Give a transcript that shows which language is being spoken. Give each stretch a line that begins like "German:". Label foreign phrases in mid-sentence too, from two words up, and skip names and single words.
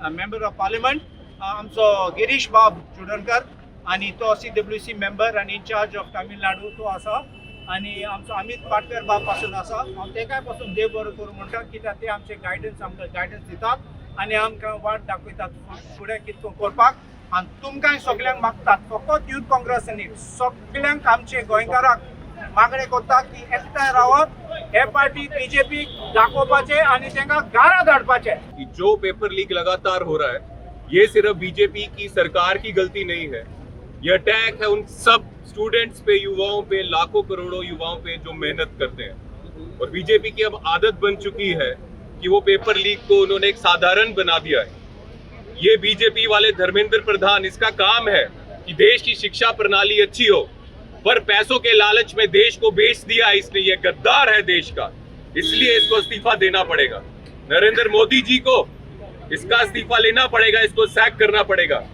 English: member of parliament
Konkani: आमचो गिरीश बाब चुडणकर आनी तो CWC मेंबर आनी
English: in-charge of Tamil Nadu
Konkani: तो आसा आनी आमचो अमित पाटकर बाब पासून आसा हांव तेकाय पासून देव बरो करूं म्हणटा कित्याक ते आमचे गायडन्स आमकां गायडन्स दितात आनी आमकां वाट दाखयतात फुडें कितें करपाक आनी तुमकांय सगल्यांक मागतात फकत यूथ काँग्रेस न्ही सगल्यांक आमचे गोंयकाराक मागणे करता की एकठांय रावप हे पार्टी BJP दाखोवपाचे आणि त्यांना गारा धाडपाचे
Hindi: कि जो
English: paper leak
Hindi: लगातार हो रहा है ये सिर्फ बीजेपी की सरकार की गलती नहीं है ये अटैक है उन सब स्टूडेंट्स पे युवाओं पे लाखों करोड़ों युवाओं पे जो मेहनत करते हैं और बीजेपी की अब आदत बन चुकी है कि वो
English: paper leak
Hindi: को उन्होंने एक साधारण बना दिया है ये बीजेपी वाले धर्मेंद्र प्रधान इसका काम है कि देश की शिक्षा प्रणाली अच्छी हो पर पैसों के लालच में देश को बेच दिया इसने ये गद्दार है देश का इसलिए इसको इस्तीफा देना पड़ेगा नरेंद्र मोदी जी को इसका इस्तीफा लेना पड़ेगा इसको सैक करना पड़ेगा